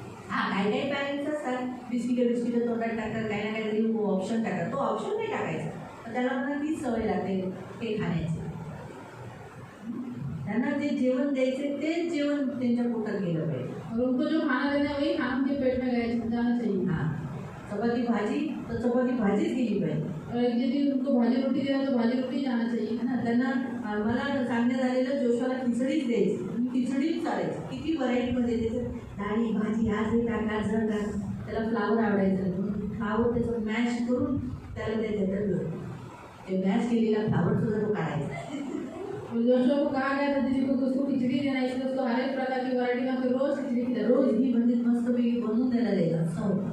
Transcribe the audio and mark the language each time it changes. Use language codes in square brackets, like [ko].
[mr] हा, काही पॅरेंट्स असतात बिस्किट तोंडात टाकतात, काही ना काहीतरी ऑप्शन टाकतात. तो ऑप्शन नाही टाकायचा, तर त्याला पण तीच सवय लागते ते खाण्याची. त्यांना जे जेवण द्यायचे तेच जेवण त्यांच्या पोटात गेलं पाहिजे. [hi] और उनको जो खाना देना है वही खाना उनके पेट में जाना चाहिए [mr] हा, चपाती भाजी तर चपाती भाजीच गेली पाहिजे. [hi] और यदि उनको भाजी रोटी देना तो भाजी रोटी जाना चाहिए है ना. [mr] त्यांना मला सांगण्यात आलेलं जोशवाला खिचडीच द्यायची, खिचडीच चालायची. किती व्हरायटीमध्ये त्याचं डाळी भाजी आज हे टाक आज जर टाक. त्याला फ्लावर आवडायचं म्हणून फ्लावर त्याचं मॅश करून त्याला द्यायचं. ते मॅश केलेला फ्लावर सुद्धा तो काढायचा. [hi] और जोशुआ को कहा गया था दीदी को कि उसको खिचड़ी देना इसलिए उसको हर एक प्रकार की वैरायटी में फिर रोज खिचड़ी खिला [mr] रोज ही म्हणजे मस्तपैकी बनवून द्यायला द्यायचा.